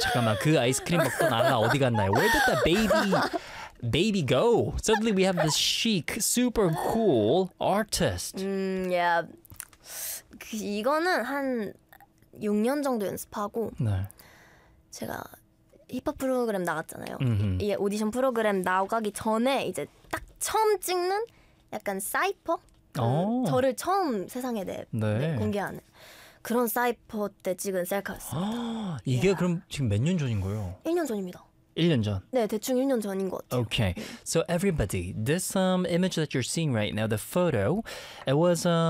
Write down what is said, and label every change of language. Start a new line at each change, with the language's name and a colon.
Korean: 잠깐만, 그 아이스크림 먹고 나가 어디 갔나요?
English: Where did that baby go? Suddenly we have this chic, super cool artist. Yeah.
Korean: 이거는 한 6년 정도 연습하고 네. 제가 힙합 프로그램 나갔잖아요. Mm-hmm. 이 오디션 프로그램 나가기 전에 이제 딱 처음 찍는 약간 사이퍼? 저를 처음 세상에 내 네. 공개하는 그런 사이퍼 때 찍은 셀카였습니다. 이게 yeah. 그럼 지금 몇 년 전인 거예요? 1년 전입니다. 1년 전. 네, 대충 1년 전인 것 같아요.
English: Okay. So everybody, this image that you're seeing right now, the photo, it was